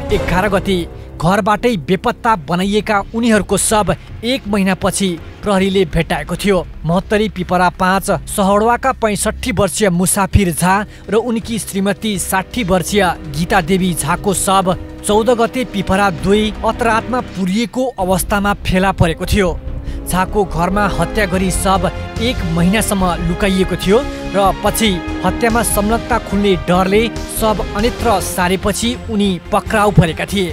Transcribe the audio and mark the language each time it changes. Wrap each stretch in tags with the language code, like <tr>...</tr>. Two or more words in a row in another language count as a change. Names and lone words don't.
<ne>11 गते घरबाटै बेपत्ता बनाइएका उनीहरूको शव 1 महिनापछि प्रहरीले भेटाएको थियो। महोत्तरी पिपरा 5 सहरवाका 65 वर्षीय मुसाफिर झा र उनकी श्रीमती 60 वर्षीय गीता देवी झाको शव 14 गते पिपरा 2 अतरातमा पुरिएको अवस्थामा फेला परेको थियो। झाको घरमा हत्या गरी शव 1 महिनासम्म लुकाइएको थियो र पछि हत्यामा संलग्नता खुल्ने डरले शव अन्यत्र सारेपछि उनी पक्राउ परेका थिए।</ne>